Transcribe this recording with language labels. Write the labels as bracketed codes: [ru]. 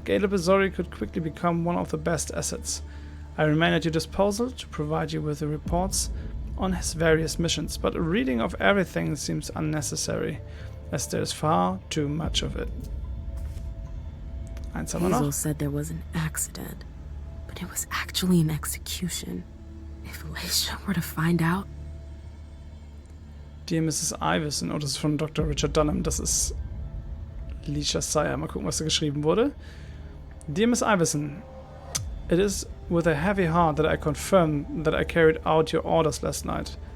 [en] Caleb Zori could quickly become one of the best assets. I remain at your disposal to provide you with the reports on his various missions, but a reading of everything seems unnecessary, as there is far too much of it. [de] Eins haben wir noch. [en] Hazel said there was an accident, but it was actually an execution. If Leisha were to find out. Dear Mrs. [de] Iverson, oh, das ist von Dr. Richard Dunham, das ist Leisha Sire. Mal gucken, was da geschrieben wurde. [en] Dear Miss Iverson, it is with a heavy heart that I confirm that I carried out your orders last night.